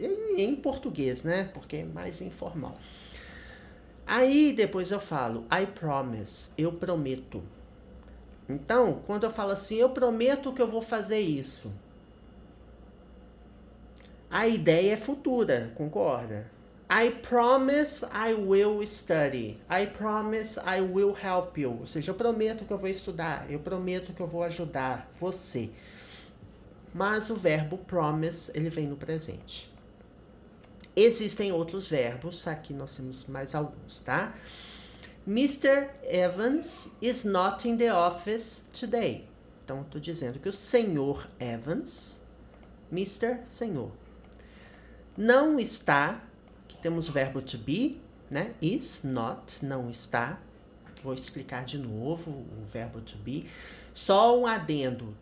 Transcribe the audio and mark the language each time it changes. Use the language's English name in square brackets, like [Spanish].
[Portuguese] Em português, né? Porque é mais informal. Aí depois eu falo, [English] I promise, [Portuguese] eu prometo. Então, quando eu falo assim, eu prometo que eu vou fazer isso. A ideia é futura, concorda? [English] I promise I will study. I promise I will help you. [Portuguese] Ou seja, eu prometo que eu vou estudar. Eu prometo que eu vou ajudar você. Mas o verbo promise, ele vem no presente. Existem outros verbos. Aqui nós temos mais alguns, tá? [English] Mr. Evans is not in the office today. [Portuguese] Então, estou dizendo que o senhor Evans, Mr. Senhor, não está. Temos o verbo to be, né? Is, not, não está. Vou explicar de novo o verbo to be. Só um adendo.